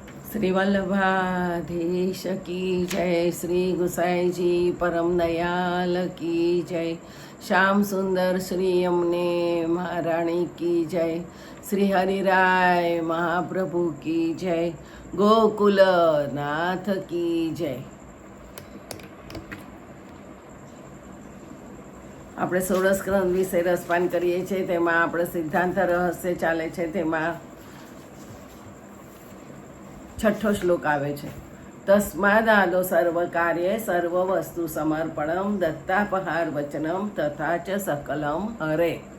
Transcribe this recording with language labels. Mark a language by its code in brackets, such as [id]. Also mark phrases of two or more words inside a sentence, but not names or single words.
[hi] श्री वल्लभाधीश की जय, श्री गुसाई जी परम दयाल की जय, श्याम सुंदर श्री यमुने महारानी की जय, श्री हरिराय महाप्रभु की जय, गोकुल नाथ की जय। [gu] આપણે સોળસ્કંદ વિશે રસપાન કરીએ છીએ, તેમાં આપણે સિદ્ધાંત રહસ્ય ચાલે છે, તેમાં છઠ્ઠો શ્લોક આવે છે। [sa] તસ્માદાદો સર્વ કાર્ય સર્વ વસ્તુ સમર્પણમ દત્તાપહાર વચનમ તથા ચ સકલમ હરે।